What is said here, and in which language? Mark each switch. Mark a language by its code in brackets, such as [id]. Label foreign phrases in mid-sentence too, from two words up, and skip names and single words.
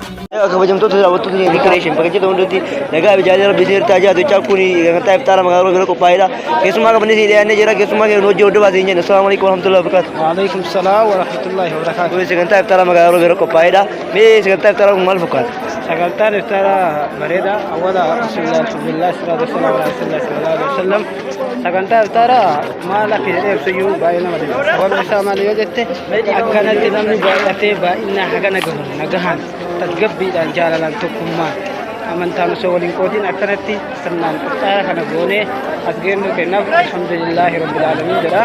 [om] kabajamtoota daawwattoota decoration bakka jedhamu hundatti nagaa bijaalee rabbi seertaa jaatu chaakuni gantaa iftaara magaalaa gara qophaa'edha keessumaa qabannee si dhiyaannee jira keessumaa keenya hojii hordofaa siin jenna [ar] السلام عليكم ورحمة الله وبركاته. وعليكم السلام ورحمة الله وبركاته. [om] Kun sagantaa iftaara magaalaa gara qophaa'edha mee sagantaa iftaara kun maal fakkaata? Sagantaan iftaara bareeda awwala [ar] بسم الله صلى الله عليه وسلم [om] sagantaa iftaara maal akka jedhee ibsuyyuu baay'ee nama dhiba sababni isaa maal yoo jette akkanatti namni baay'atee baay'inaa haga nagahan tasgabbiidhaan jaalalaan tokkummaan amantaan osoo waliin qootiin akkanatti sirnaan qophaa'aa kana goonee as geennuu kennaaf [ar] الحمد لله رب العالمين [om] jedha.